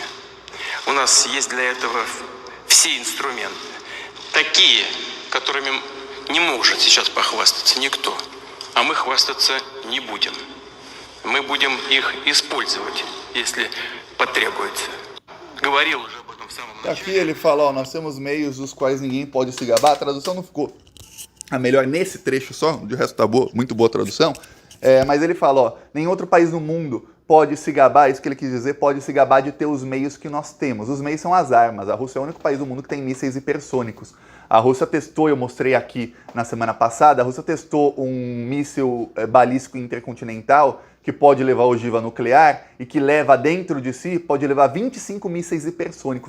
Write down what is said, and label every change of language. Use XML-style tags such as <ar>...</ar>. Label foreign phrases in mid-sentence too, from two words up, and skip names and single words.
<ru>У нас есть для этого все инструменты, такие, которыми не может сейчас похвастаться никто, а мы хвастаться не будем. Мы будем их использовать, если потребуется. Говорил уже об этом в самом начале.</ru> <pt>Aqui ele fala, ó, nós temos meios dos quais ninguém pode se gabar. A tradução não ficou a melhor nesse trecho só, de resto tá boa, muito boa a tradução. Mas ele fala, ó, nenhum outro país no mundo pode se gabar, isso que ele quis dizer, pode se gabar de ter os meios que nós temos. Os meios são as armas. A Rússia é o único país do mundo que tem mísseis hipersônicos. A Rússia testou, eu mostrei aqui na semana passada, a Rússia testou um míssil balístico intercontinental que pode levar ogiva nuclear e que leva dentro de si, pode levar 25 mísseis hipersônicos.</pt>